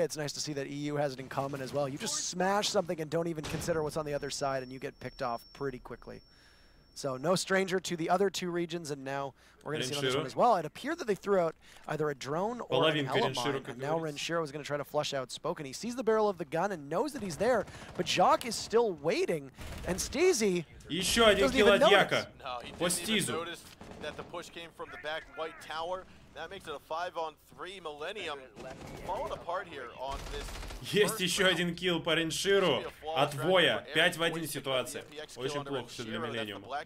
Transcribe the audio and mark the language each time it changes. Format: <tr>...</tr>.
<en>It's nice to see that EU has it in common as well. You just smash something and don't even consider what's on the other side, and you get picked off pretty quickly. So no stranger to the other two regions, and now we're going to see on this one as well. It appeared that they threw out either a drone or an Elamine, and now Renshiro is going to try to flush out Spoken. He sees the barrel of the gun and knows that he's there, but Jacques is still waiting, and Steezy</en> <ru>еще один килл от Яка по Стизу.</ru> <en>That the push came from the back white tower. That makes it a 5-on-3. Millenium falling apart here on this.</en> <ru>Есть еще один килл по Ренширу от Воя. 5 в 1 ситуация. Очень плохо все для Millenium.</ru>